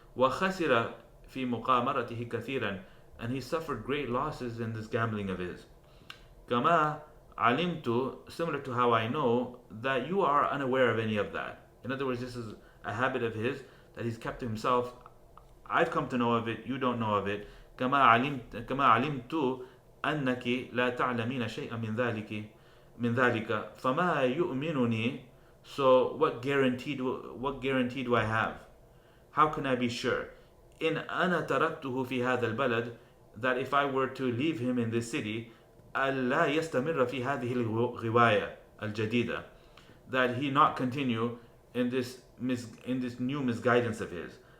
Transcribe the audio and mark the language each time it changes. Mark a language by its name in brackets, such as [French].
[Arabic] وخسر في مقامرته كثيرا, [English] and he suffered great losses in this gambling of his. [Arabic] كما علمت, [English] similar to how I know that you are unaware of any of that. In other words, this is a habit of his that he's kept to himself. I've come to know of it, you don't know of it. [Arabic] كما علمت أنك لا تعلمين شيئا من ذلك فما يؤمنني. [English] So what guarantee do I have? How can I be sure? [Arabic] إن أنا تركته في هذا البلد, [English] that if I were to leave him in this city, [Arabic] ألا يستمر في هذه الغواية الجديدة, [English] that he not continue in this new misguidance of his.